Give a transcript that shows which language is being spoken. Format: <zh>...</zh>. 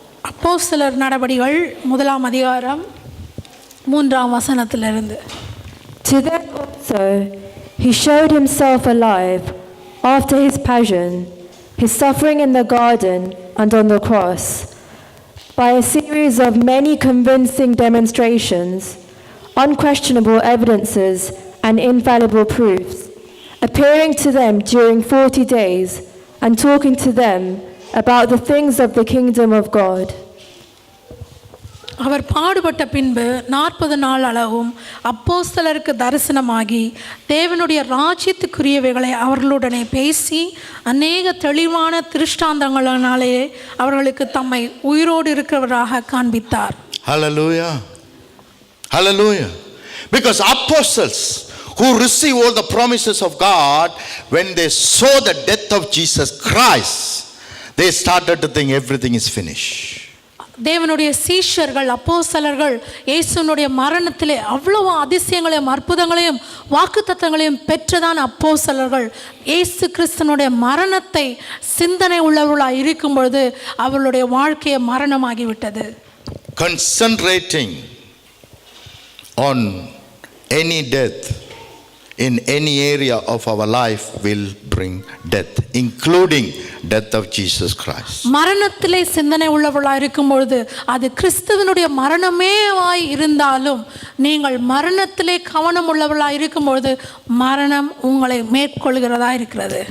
<ta>அப்போஸ்தலர் நடபடிகள் 1ஆம் அதிகாரம் 3ஆம் வசனத்திலிருந்து.</ta> <en>To them also he showed himself alive after his passion, his suffering in the garden and on the cross, by a series of many convincing demonstrations, unquestionable evidences and infallible proofs, appearing to them during 40 days and talking to them about the things of the kingdom of God.</en> <ta>அவர் பாடுபட்ட பின்பு 40 நாள் அளவும் அப்போஸ்தலருக்கு தரிசனமாகி தேவனுடைய ராஜ்யத்துக்குரியவைகளை அவர்களுடனே பேசி அநேக தெளிவான திருஷ்டாந்தங்களினாலே அவர்களுக்கு தம்மை உயிரோடு இருக்கிறவராக காண்பித்தார்.</ta> <en>Hallelujah. Hallelujah. Because apostles who receive all the promises of God, when they saw the death of Jesus Christ, they started to think everything is finished.</en> <ta>தேவனுடைய சீஷர்கள் அப்போஸ்தலர்கள் இயேசுனுடைய மரணத்திலே அவ்வளவு அதிசயங்களையும் அற்புதங்களையும் வாக்குத்தத்தங்களையும் பெற்றதான அப்போஸ்தலர்கள் இயேசு கிறிஸ்துனுடைய மரணத்தை சிந்தனை உள்ளவர்களாய் இருக்கும் பொழுது அவர்களுடைய வாழ்க்கையை மரணமாகிவிட்டது.</ta> <en>Concentrating on any death in any area of our life will bring death, including death of Jesus Christ.</en> <ta>மரணத்திலே சிந்தனை உள்ளவர்களாய் இருக்கும் பொழுது அது கிறிஸ்துவினுடைய மரணமேவாய் இருந்தாலும் நீங்கள் மரணத்திலே கவனம் உள்ளவர்களாய் இருக்கும் பொழுது மரணம் உங்களை மேற்கொள்கிறதா இருக்கிறது.</ta>